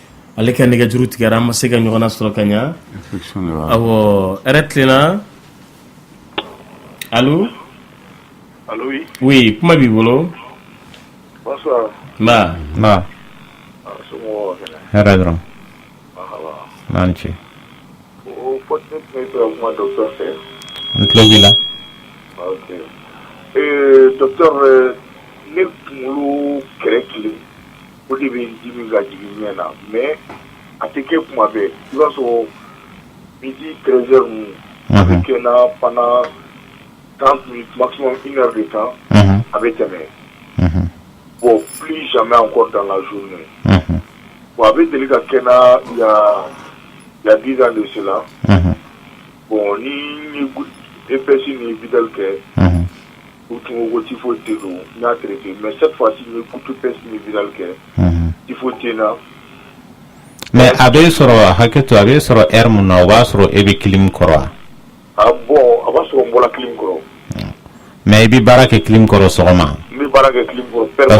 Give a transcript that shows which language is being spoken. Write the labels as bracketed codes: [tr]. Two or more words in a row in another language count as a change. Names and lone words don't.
[bm] ale ka nɛgɛjuru tigɛra an ma se ka ɲɔgɔnna sɔrɔ ka ɲa awɔ eretlena allô [fr] allô oui [bm] oui kuma b'i bolo [fr] bonsoir [bm] ba hɛrɛ dɔrɔn n'an ci o pote ne tɛ kuma docteur fɛ n tulo b'i la ok docteur ne kunkolo kɛrɛ kelen o de bɛ dimi ka jigin ɲɛ na mais a tɛ kɛ kuma bɛɛ i b'a sɔrɔ midi 13h ninnu a bɛ kɛ na [fr] pendant 30 minutes maximum 1 heure de temps [bm] a bɛ tɛmɛ [fr] bon plus jamais encore dans la journée bon [bm] a bɛ deli ka kɛ na [fr] il y a 10 ans de cela bon [bm] ni EPS ni Vidal kɛ ou tun ko typhoïde de don n y'a traité [fr] mais cette fois-ci [bm] ni EPS ni Vidal kɛ typhoïde na mais a bɛ sɔrɔ hakɛto a bɛ sɔrɔ heure mun na o b'a sɔrɔ e bɛ clim kɔrɔ wa ah bon a b'a sɔrɔ n bɔra clim kɔrɔ mais i bɛ baara kɛ clim kɔrɔ sɔgɔma n bɛ baara kɛ clim kɔrɔ [fr] parce